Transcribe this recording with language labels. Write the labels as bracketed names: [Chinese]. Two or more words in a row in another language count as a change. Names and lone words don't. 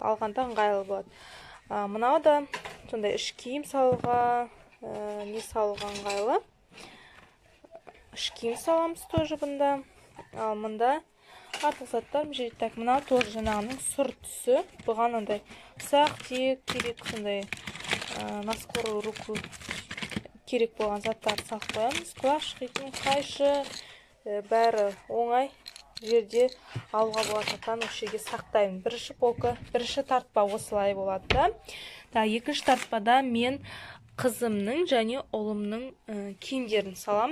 [Kazakh] Алғанда ыңғайлы болады. Мынау да сондай іш киім салуға, не салуға ыңғайлы. Іш киім саламыз тоже бұнда. Ал мұнда артық заттар так, мынау тоже жаңағының сұр түсі. Бұған андай ұсақ тиек керек, сондай [Russian] на скорую руку [Kazakh] керек болған заттарды салып қоямыз. Құлаш, қитын, қайшы, бәрі оңай жерде алуға болады. Осы жерге сақтаймын. Бірінші тартпа осылай болады. Екінші тартпада мен қызымның және ұлымның киімдерін саламын.